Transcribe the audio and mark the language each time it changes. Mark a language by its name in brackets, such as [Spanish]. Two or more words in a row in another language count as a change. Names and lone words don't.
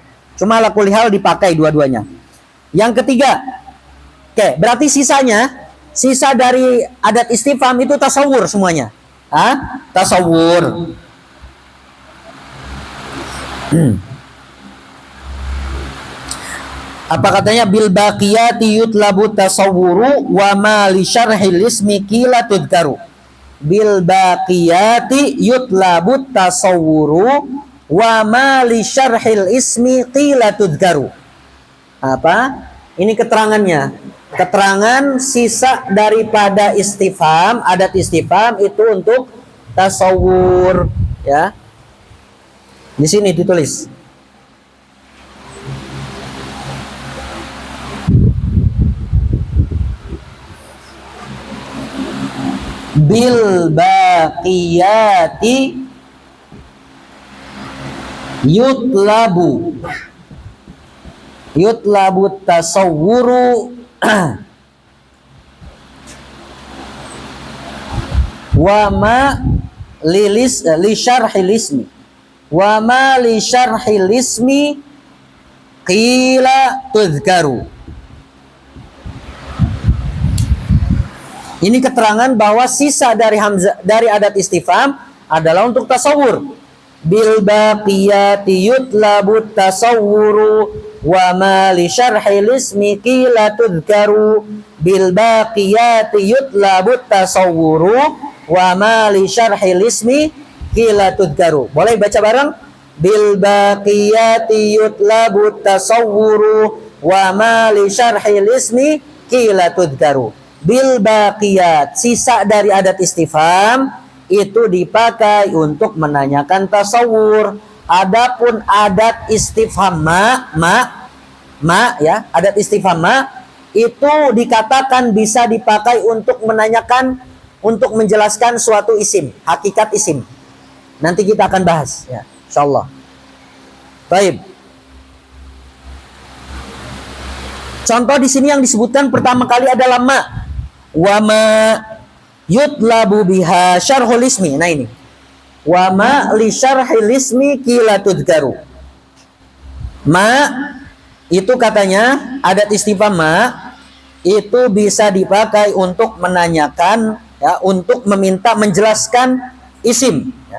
[Indonesian] Cuma [Arabic] على كل حال [Indonesian] dipakai dua-duanya. Yang ketiga, oke, berarti sisa dari adat istifham itu tasawur semuanya. Tasawur. Apa katanya? [Arabic] بالباقية يطلب تصور وما لشرح الاسم قيل تذكر. بالباقية يطلب تصور وما لشرح الاسم قيل تذكر. [Indonesian] Apa? Ini keterangannya. Keterangan sisa daripada istifham, adat istifham itu untuk tasawwur, ya. Di sini ditulis. [Arabic] بالباقية يطلب تصور وما لشرح الاسم. وما لشرح الاسم قيل تذكر. [Indonesian] Ini keterangan bahwa sisa dari hamzah dari adat istifham adalah untuk tasawur. [Arabic] بالباقية يطلب تصور وما لشرح الاسم قيل تذكر. بالباقية يطلب تصور وما لشرح الاسم قيل تذكر. [Indonesian] Boleh baca bareng? [Arabic] بالباقية يطلب تصور وما لشرح الاسم قيل تذكر. بالباقية, [Indonesian] sisa dari adat istifham itu dipakai untuk menanyakan tasawur. Adapun adat istifham ma ya, adat istifham ma itu dikatakan bisa dipakai untuk menanyakan, untuk menjelaskan suatu isim, hakikat isim. Nanti kita akan bahas ya, insyaallah. Baik. Contoh di sini yang disebutkan pertama kali adalah ma. [Arabic] وما يطلب بها شرح الاسم. [Indonesian] Nah ini. [Arabic] وما لشرح الاسم قيل تذكر. [Indonesian] Ma itu katanya adat istifham ma itu bisa dipakai untuk menanyakan ya, untuk meminta menjelaskan isim ya.